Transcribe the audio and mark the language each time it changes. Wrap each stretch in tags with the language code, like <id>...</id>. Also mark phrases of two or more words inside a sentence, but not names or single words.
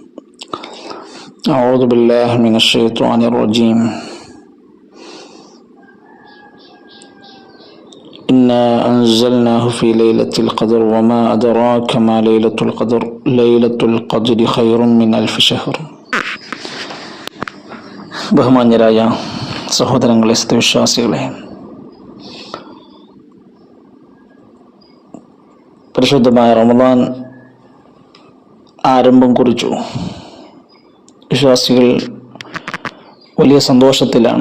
<ar>أعوذ بالله من الشيطان الرجيم. إنا أنزلناه في ليلة القدر وما أدراك ما ليلة القدر ليلة القدر خير من ألف شهر.</ar> <ml>ബഹുമാന്യരായ സഹോദരങ്ങളെ, സത്യവിശ്വാസികളെ, പരിശുദ്ധമായ റമദാൻ ആരംഭം കുറിച്ചു. വിശ്വാസികൾ വലിയ സന്തോഷത്തിലാണ്.</ml>